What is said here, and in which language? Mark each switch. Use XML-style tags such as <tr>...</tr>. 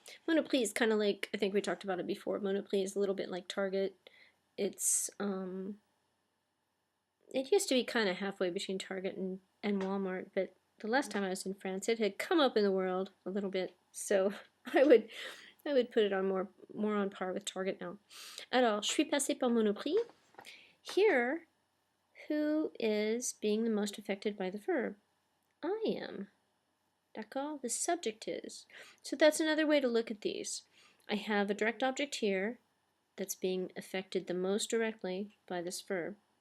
<en>Monoprix is kind of like, I think we talked about it before, Monoprix is a little bit like Target. It's, it used to be kind of halfway between Target and Walmart, but the last time I was in France, it had come up in the world a little bit, so I would put it on more on par with Target now.</en> <fr>Alors, je suis passé par Monoprix.</fr> <en>Here, who is being the most affected by the verb? I am. D'accord? The subject is. So that's another way to look at these. I have a direct object here that's being affected the most directly by this verb.</en>